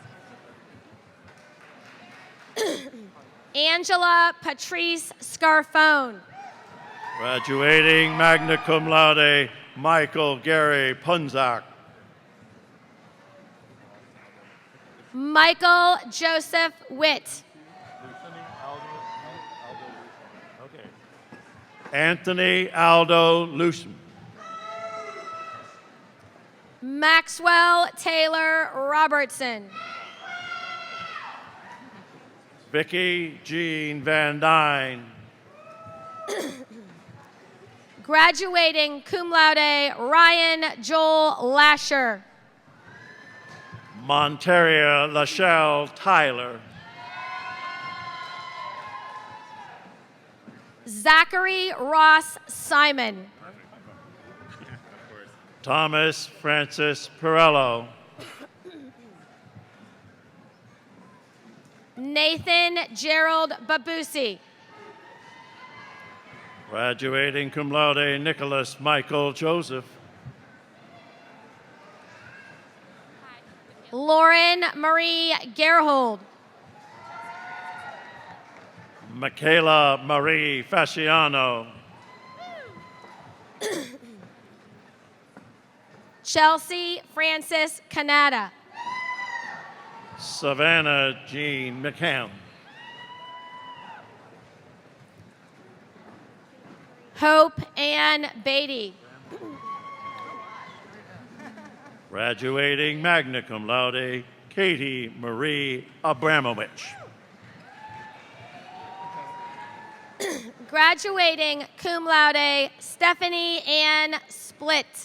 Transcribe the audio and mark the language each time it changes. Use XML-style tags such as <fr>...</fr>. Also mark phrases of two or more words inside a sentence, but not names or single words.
<en>Angela Patrice Scarfone. Graduating</en> <la>magna cum laude,</la> <en>Michael Gary Punzak. Michael Joseph Witt. Anthony Aldo Lucian. Maxwell Taylor Robertson. Vicky Jean Van Dyne. Graduating</en> <la>cum laude,</la> <en>Ryan Joel Lasher. Monteria Lachelle Tyler. Zachary Ross Simon. Thomas Francis Perello. Nathan Gerald Babusi. Graduating</en> <la>cum laude,</la> <en>Nicholas Michael Joseph. Lauren Marie Gerhold. Michaela Marie Fasciano. Chelsea Francis Canada. Savannah Jean McCann. Hope Ann Beatty. Graduating</en> <la>magna cum laude,</la> <en>Katie Marie Abramowitz. Graduating</en> <la>cum laude,</la> <en>Stephanie Ann Split.</en>